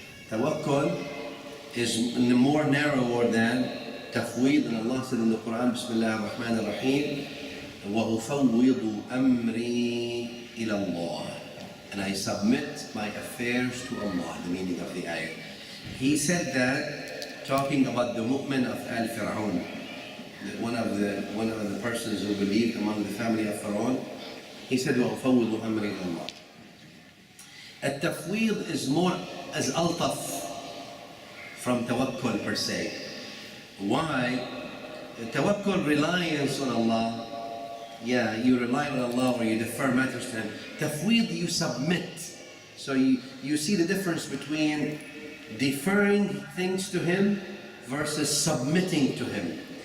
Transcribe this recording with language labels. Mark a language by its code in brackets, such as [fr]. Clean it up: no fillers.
[en] Tawakkul is more narrower than tafwid, and Allah said in the Quran, Bismillah ar-Rahman ar-Rahim, [ar] وَأُفَوِّضُ أَمْرِي إِلَى اللَّهِ, [en] and I submit my affairs to Allah, the meaning of the ayah. He said that talking about the mu'min of al-Fir'aun, one of the persons who believed among the family of Pharaoh. He said, [ar] وَأُفَوِّضُ أَمْرِي إِلَى اللَّهِ. [en] At-tafwid is more as altaf from tawakkul per se. Why? Tawakkul, reliance on Allah. Yeah, you rely on Allah or you defer matters to Him. Tafwid, you submit. So you see the difference between deferring things to Him versus submitting to Him.